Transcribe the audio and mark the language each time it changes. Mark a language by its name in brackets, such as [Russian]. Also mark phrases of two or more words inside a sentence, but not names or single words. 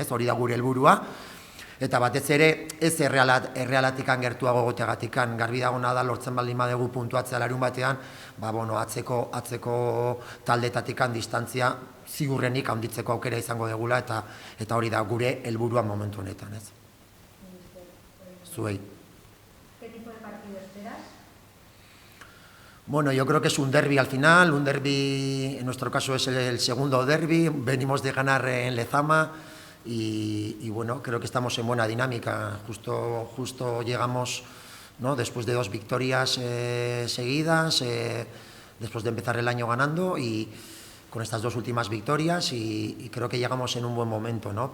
[Basque] Hori da gure helburua, eta batez ere ez Errealatikan gertuago goteagatikan, garbi dagona da lortzen baldin badugu puntuatzea larun batean, atzeko taldetatikan distantzia ziurrenik handitzeko aukera izango degula, eta hori da gure helburua momentu honetan, ez? Zuei. [Spanish] ¿Qué tipo de partido esperas? Bueno, yo creo que es un derbi al final, un derbi, en nuestro caso es el segundo derbi, venimos de ganar en Lezama, y bueno, creo que estamos en buena dinámica. Justo llegamos, ¿no?, después de 2 victorias seguidas, después de empezar el año ganando, y con estas 2 últimas victorias, y creo que llegamos en un buen momento, ¿no?